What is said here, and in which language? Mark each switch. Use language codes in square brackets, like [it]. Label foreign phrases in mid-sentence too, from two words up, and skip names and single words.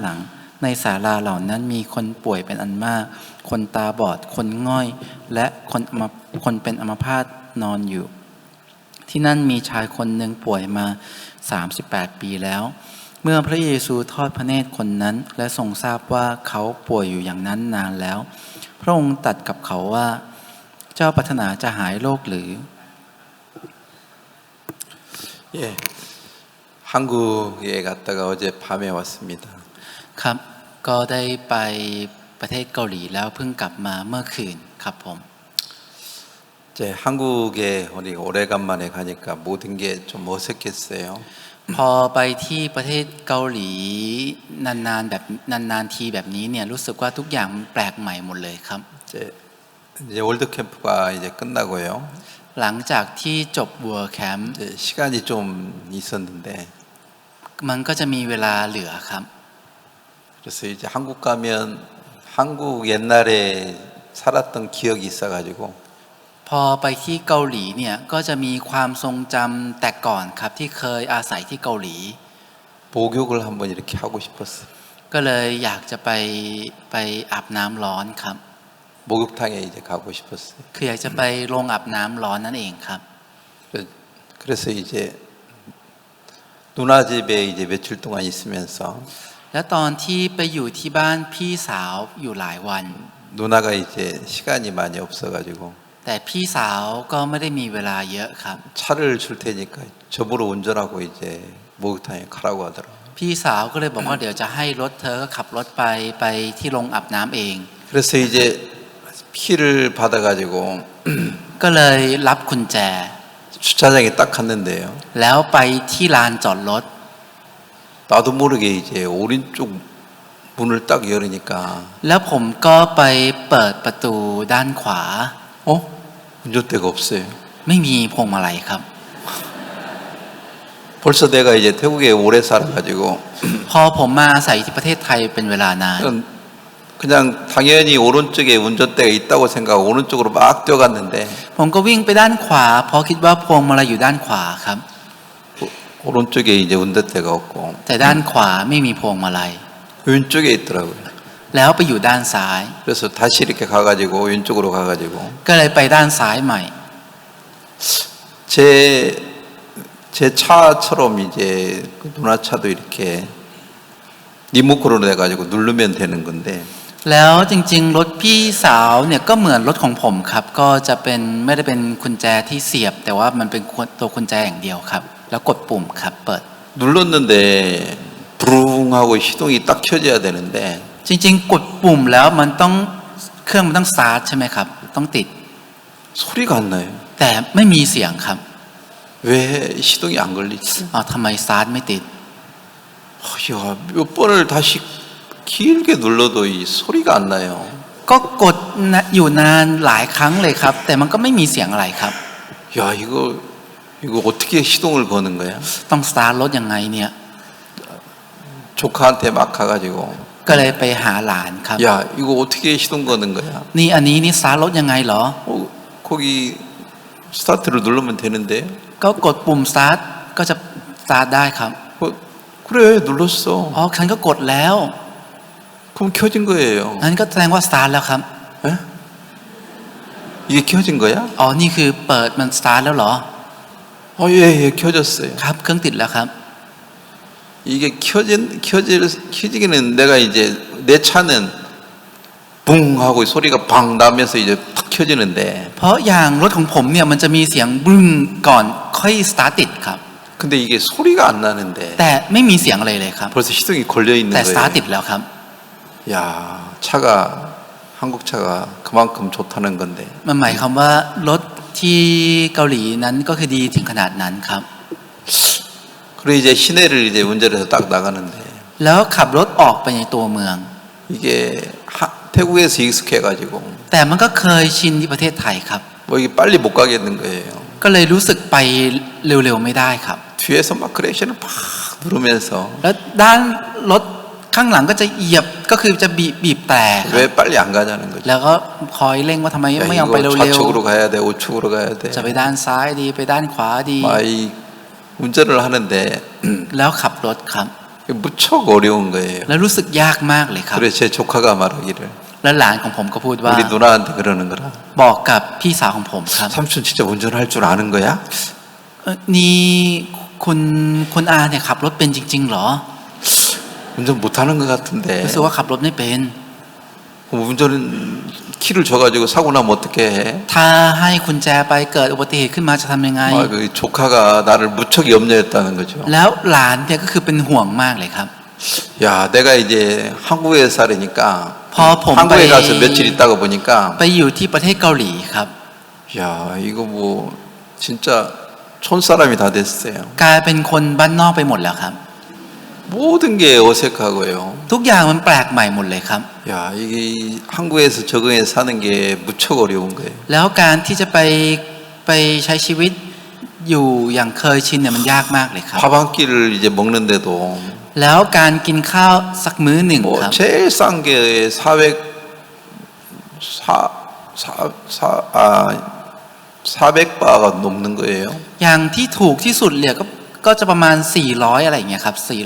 [th] ลังในศาลาเหล่านั้นมีคนป่วยเป็นอันมากคนตาบอดคนง่อยและคนเป็นอัมพาตนอนอยู่ที่นั่นมีชายคนหนึ่งป่วยมา38ปีแล้วเมื่อพระเยซูทอดพระเนตรคนนั้นและทรงทราบว่าเขาป่วยอยู่อย่างนั้นนานแล้วพระองค์ตรัสกับเขาว่าเจ้าปรารถนาจะหายโรคหรือ [ko] 예, 한국에 갔다가 어제 밤에 왔습니다. [th] ครับก็ได้ไปประเทศเกาหลีแล้วเพิ่งกลับมาเมื่อคืนครับผม [ko] 이제 한국에 우리 오래간만에 가니까 모든 게 좀 어색했어요. [th] พอไปที่ประเทศเกาหลีนานๆทีแบบนี้เนี่ยรู้สึกว่าทุกอย่างแปลกใหม่หมดเลยครับ [ko] 이제 월드 캠프가 이제 끝나고요. [th] หลังจากที่จบบัวแคมป์ [ko] 이제 시간이 좀 있었는데 [th] มันก็จะมีเวลาเหลือครับ [ko] 그래서 이제 한국 가면 한국 옛날에 살았던 기억이 있어가지고 [th] พอไปที่เกาหลีเนี่ยก็จะมีความทรงจำแต่ก่อนครับที่เคยอาศัยที่เกาหลี [ko] 목욕을 한번 이렇게 하고 싶었어요. [th] ก็เลยอยากจะไปอาบน้ำร้อนครับ [ko] 목욕탕에 이제 가고 싶었어요. [th] คืออยากจะไปโรงอาบน้ำร้อนนั่นเองครับ [ko] 그래서 이제 누나 집에 이제 며칠 동안 있으면서 [th] แล้วตอนที่ไปอยู่ที่บ้านพี่สาวอยู่หลายวัน [ko] 누나가 이제 시간이 많이 없어가지고 [th] แต่พี่สาวก็ไม่ได้มีเวลาเยอะครับ [ko] 차를 줄 테니까 저보러 운전하고 이제 목욕탕에 가라고 하더라고요. [th] พี่สาวก็เลยบอกว่าเดี๋ยวจะให้รถเธอก็ขับรถไปที่โรงอาบน้ำเอง [ko] 그래서 이제 키를 받아가지고 [th] ก็เลยรับกุญแจ [ko] 주차장에 딱 갔는데요. [th] แล้วไปที่ลานจอดรถ [ko] 나도 모르게 이제 오른쪽 문을 딱 열으니까 [th] แล้วผมก็ไปเปิดประตูด้านขวา [ko] 운전대가 없어요. [th] ไม่มีพวงมาลัยครับ [ko] 벌써 내가 이제 태국에 오래 살아가지고 [th] พอผมมาอาศัยที่ประเทศไทยเป็นเวลานาน [ko] 그냥 당연히 오른쪽에 운전대가 있다고 생각하고 오른쪽으로 막 뛰어갔는데 [th] ผมก็วิ่งไปด้านขวาเพราะคิดว่าพวงมาลัยอยู่ด้านขวาครับ [ko] 오른쪽에 이제 운전대가 없고 [th] แต่ด้านขวาไม่มีพวงมาลัย [ko] 왼쪽에 있더라고요. [th] แล้วไปอยู่ด้านซ้าย [ko] 그래서 다시 이렇게 가가지고 왼쪽으로 가가지고 [th] ก็เลยไปด้านซ้ายใหม่ [ko] 제 차처럼 이제 그 누나 차도 이렇게 리모컨으로 해가지고 누르면 되는 건데 [th] แล้วจริงๆรถพี่สาวเนี่ยก็เหมือนรถของผมครับก็จะเป็นไม่ได้เป็นกุญแจที่เสียบแต่ว่ามันเป็นตัวกุญแจอย่างเดียวครับแล้วกดปุ่มครับเปิด [ko] 눌렀는데 부릉 하고 시동이 딱 켜져야 되는데 [th] จริงๆกดปุ่มแล้วมันต้องเครื่องมันต้องสตาร์ทใช่ไหมครับต้องติด [ko] 소리가 안 나요. [th] แต่ไม่มีเสียงครับ [ko] 왜 시동이 안 걸리지? [th] ทำไมสตาร์ทไม่ติด [ko] 야, 몇 번을 다시 길게 눌러도 이 소리가 안 나요. [th] ก็กดอยู่นานหลายครั้งเลยครับแต่มันก็ไม่มีเสียงอะไรครับ [ko] 야, 이거 어떻게 시동을 거는 거야? [th] ต้องสตาร์ทรถยังไงเนี่ย [ko] 조카한테 막 가가지고 [th] ก็เลยไปหาหลานครับ [ko] 야, 이거 어떻게 시동 거는 거야? [th] นี่อันนี้นี่สตาร์ทรถยังไงเหรอ [ko] 거기 스타트를 누르면 되는데 [th] ก็กดปุ่มสตาร์ทก็จะสตาร์ทได้ครับ [ko] 그래 눌렀어. [th] ฉันก็กดแล้ว [ko] 그럼 켜진 거예요. [th] นั้นก็แสดงว่าสตาร์ทแล้วครับ [ko] 에? 이게 켜진 거야? [th] นี่คือเปิดมันสตาร์ทแล้วเหรอ [ko] 예, 켜졌어요. [th] ครับเครื่องติดแล้วครับ [ko] 이게 켜지기는 내가 이제 내 차는 붕 하고 소리가 방 나면서 이제 탁 켜지는데 [th] เพราะอย่างรถของผมเนี่ยมันจะมีเสียงบึ้งก่อนค่อยสตาร์ทติดครับ [ko] 근데 이게 소리가 안 나는데 [th] แต่ไม่มีเสียงอะไรเลยครับ [ko] 벌써 시동이 걸려 있는 [th] แต่สตาร์ท [ko] 거예요. [th] ติดแล้วครับ [ko] 야, 차가 한국 차가 그만큼 좋다는 건데. [th] มันหมายความว่ารถที่เกาหลีนั้นก็คือดีถึงขนาดนั้นครับ [ko] 그리고 이제 시내를 이제 운전해서 딱 나가는데 [th] แล้วขับรถออกไปในตัวเมือง [ko] 이게 태국에서 익숙해가지고 [th] แต่มันก็เคยชินที่ประเทศไทยครับ [ko] 뭐 이게 빨리 못 가겠는 거예요. [th] ก็เลยรู้สึกไปเร็วๆไม่ได้ครับ [ko] 뒤에서 막 크랙션을 팍 누르면서 [th] แล้วด้านรถข้างหลังก็จะเหยียบก็คือจะบีบแต่ครับ [ko] 왜 빨리 안 가자는 거죠. [th] แล้วก็คอยเร่งว่าทำไม [ko] 야, [th] ไม่ยอมไป [ko] 이거 [th] เร็ว [ko] 좌측으로 가야 돼, 우측으로 가야 돼. [th] ๆจะไปด้านซ้ายดีไปด้านขวาดี [ko] 막 이 운전을 하는데 [th] แล้วขับรถครับ [ko] 무척 어려운 거예요. [th] แล้วรู้สึกยากมากเลยครับ [ko] 그래서 제 조카가 말하기를 [th] แล้วหลานของผมก็พูดว่า [ko] 우리 누나한테 그러는 거라. [th] บอกกับพี่สาวของผมครับ [ko] 삼촌 진짜 운전할 줄 아는 거야? [th] นี่คุณอาเนี่ยขับรถเป็นจริงๆเหรอ [ko] 운전 못하는 것 같은데. [th] รู้สึกว่าขับรถไม่เป็น [ko] 운전 키를 줘가지고 사고 나면 어떻게 해? [th] ถ้าให้กุญแจไปเกิดอุบัติเหตุขึ้นมาจะทำยังไง [ko] 그 조카가 나를 무척 염려했다는 거죠. [th] แล้วหลานเนี่ยก็คือเป็นห่วงมากเลยครับ [ko] 야, 내가 이제 한국에 살으니까 봄 한국에 빨리- 가서 며칠 있다가 보니까 [th] ไปอยู่ที่ประเทศเกาหลีครับ [ko] 야, 이거 뭐 진짜 촌사람이 다 됐어요. [th] กลายเป็นคนบ้านนอกไปหมดแล้วครับ [ko] 모든 게 어색하고요. [th] ทุกอย่างมันแปลกใหม่หมดเลยครับ [ko] 야, 이게 한국에서 적응해서 사는 게 무척 어려운 거예요. [th] แล้วการที่จะไปใช้ชีวิตอยู่อย่างเคยชินเนี่ยมันยากมากเลยครับ [ko] 밥 한 끼를 이제 먹는데도 [th] แล้วการกินข้าวสักมื้อหนึ่ง [ko] 뭐 [th] ครับ [ko] 제일 싼 게 400바가 넘는 거예요. [th] อย่างที่ถูกที่สุดเนี่ยก็จะประมาณ400อะไรอย่างเงี้ยครับ [ko] 뭐